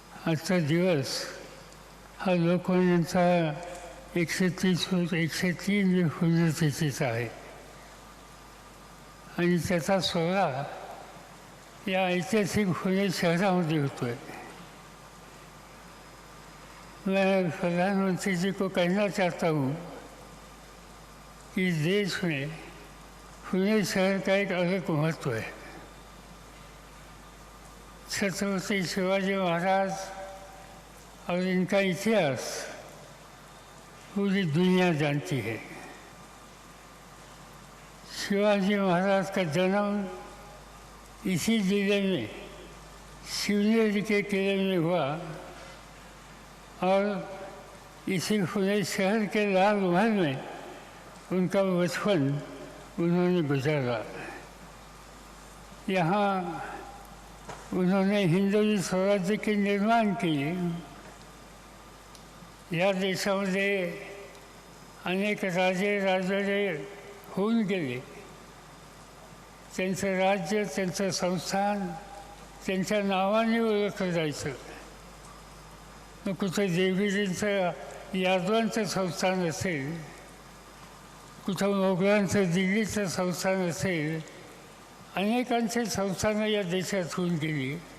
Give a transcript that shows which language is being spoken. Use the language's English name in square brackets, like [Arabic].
[Marathi] आजचा दिवस हा लोकमान्यांचा 103 पुण्यतिथीचा आहे आणि त्याचा सोहळा या ऐतिहासिक पुणे शहरामध्ये होतो है. [Hindi] मैं प्रधानमंत्री जी को कहना चाहता हूँ कि देश में पुणे शहर का एक अलग महत्व है. छत्रपति शिवाजी महाराज और इनका इतिहास पूरी दुनिया जानती है. शिवाजी महाराज का जन्म इसी जिले में शिवनेरी के किले में हुआ और इसी पुणे शहर के लाल महल में उनका बचपन उन्होंने गुजारा. यहाँ उन्होंने हिंदवी स्वराज्य के निर्माण किए. [Marathi] या देशामध्ये अनेक राजे राजवाडे होऊन गेले. त्यांचं राज्य, त्यांचं संस्थान त्यांच्या नावाने ओळखलं जायचं. मग कुठं देवगिरींचं यादवांचं संस्थान असेल, कुठं मोगलांचं दिल्लीचं संस्थान असेल, अनेकांचे संस्थानं या देशात होऊन गेली.